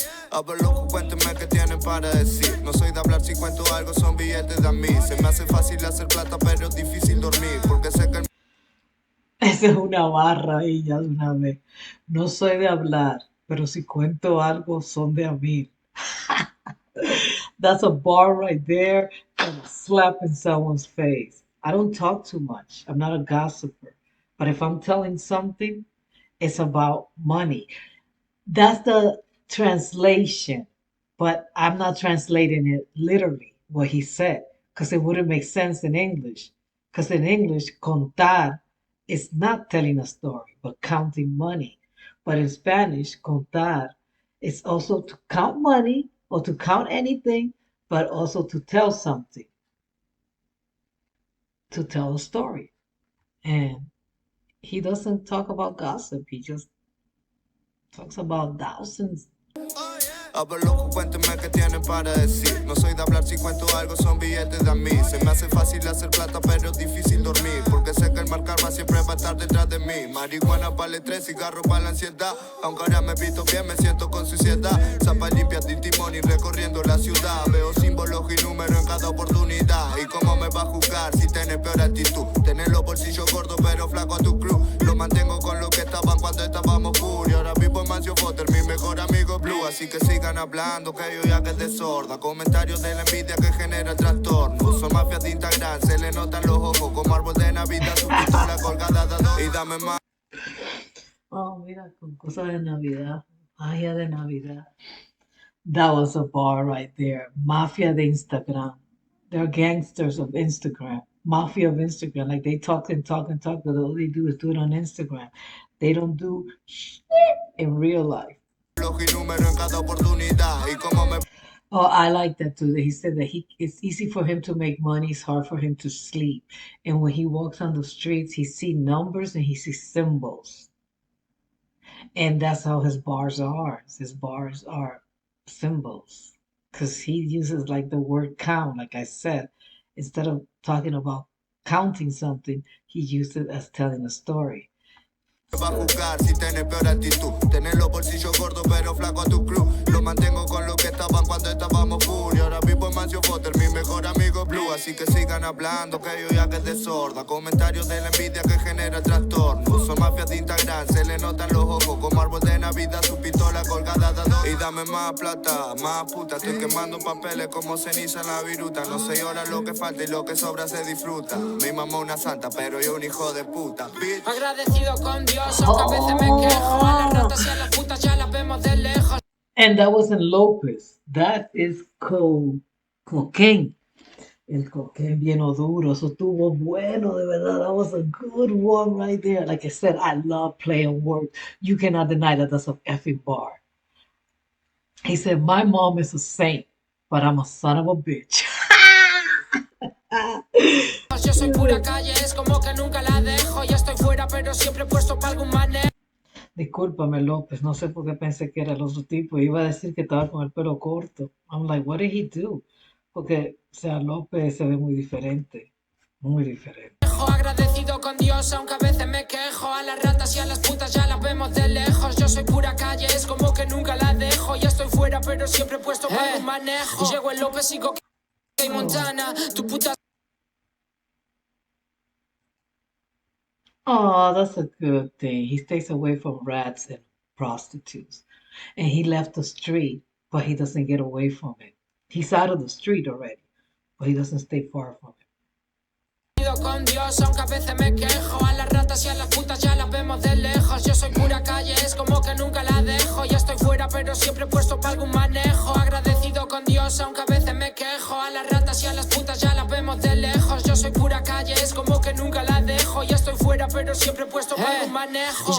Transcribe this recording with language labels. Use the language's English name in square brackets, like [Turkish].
[Spanish] A ver, loco, cuénteme qué tienen para decir. No soy de hablar, si cuento algo son billetes de a mí. Se me hace fácil hacer plata, pero es difícil dormir. Porque sé que el... Esa es una barra y ya de una vez. No soy de hablar, pero si cuento algo son de a mí. [English] That's a bar right there and a slap in someone's face. I don't talk too much. I'm not a gossiper. But if I'm telling something, it's about money. That's the translation. But I'm not translating it literally, what he said, because it wouldn't make sense in English. Because in English, contar is not telling a story, but counting money. But in Spanish, contar is also to count money or to count anything, but also to tell something, to tell a story. And he doesn't talk about gossip, he just talks about thousands. [Spanish] A ver, loco, cuénteme qué tienen para decir. No soy de hablar, si cuento algo son billetes de a mí. Se me hace fácil hacer plata, pero es difícil dormir. Porque sé que el mal karma siempre va a estar detrás de mí. Marihuana vale 3, cigarros para la ansiedad. Aunque ahora me visto bien, me siento con suciedad. Zapas limpias del timón y recorriendo la ciudad. Veo símbolos y números en cada oportunidad. ¿Y cómo me va a juzgar si tenés peor actitud? Tenés los bolsillos gordos, pero flaco a tu crew. Lo mantengo con lo que estaban cuando estábamos full. Y ahora vivo en Mancio Potter, mi mejor amigo Blue. Así que sigan hablando, que yo ya que es de sorda. Comentarios de la envidia que genera trastorno. Son mafias de Instagram, se le notan los ojos. Como árbol de Navidad, su pistola colgada de adorno. Y dame más. Oh, mira, con cosas de Navidad, magia de Navidad. [English] That was a bar right there. [Spanish] Mafia de Instagram. [English] They're gangsters of Instagram. Mafia of Instagram. Like they talk and talk and talk, but all they do is do it on Instagram. They don't do shit in real life. Oh, I like that too. That he said that it's easy for him to make money, it's hard for him to sleep. And when he walks on the streets, he sees numbers and he sees symbols. And that's how his bars are. His bars are symbols. Because he uses like the word count, like I said. Instead of talking about counting something, he used it as telling a story. [Spanish] va a juzgar si tienes peor actitud. Tienes los bolsillos gordos pero flaco a tu crew. Lo mantengo con lo que estaban cuando estábamos full. Y ahora vivo en Mansion Foster, mi mejor amigo es Blue. Así que sigan hablando que yo ya que te sorda. Comentarios de la envidia que genera el trastorno. Son mafias de Instagram, se le notan los ojos. Como árbol de Navidad, su pistola colgada de adorno. Y dame más plata, más puta. Estoy quemando papeles como ceniza en la viruta. No sé ahora lo que falta y lo que sobra se disfruta. Mi mamá una santa, pero yo un hijo de puta. [English] Bitch. [Spanish] Agradecido con Dios, aunque a veces me quejo. A las ratas y a las putas ya las vemos de lejos. [English] And that wasn't Lopez. That is cocaine. [Spanish] El cocaine bien duro. Eso estuvo bueno, de verdad. [English] That was a good one right there. Like I said, I love playing words. You cannot deny that that's a effing bar. He said, my mom is a saint, but I'm a son of a bitch. [Spanish] Yo soy pura calle, es como que nunca la dejo. Ya estoy fuera, pero siempre puesto para algún manejo. Discúlpame, López, no sé por qué pensé que era el otro tipo. Iba a decir que estaba con el pelo corto. [English] I'm like, what did he do? [Spanish] Porque, o sea, López se ve muy diferente. Muy diferente. Agradecido con Dios, aunque a veces me quejo. A las ratas y a las putas ya las vemos de lejos. Yo soy pura calle, es como que nunca la dejo. Ya estoy fuera, pero siempre puesto para algún manejo. Llego en López y Coque y Montana. Tu puta. [English] Oh, that's a good thing. He stays away from rats and prostitutes. And he left the street, but he doesn't get away from it. He's out of the street already, but he doesn't stay far from it. [Spanish] Con Dios, aunque a veces me quejo. A las ratas y a las putas ya las vemos de lejos. Yo soy pura calle, es como que nunca la dejo. Ya estoy fuera, pero siempre puesto para algún manejo. Agradecido con Dios, aunque a veces me quejo. A las ratas y a las putas ya las vemos de lejos. Yo soy pura calle, es como que nunca la dejo. Ya estoy fuera, pero siempre puesto para algún manejo.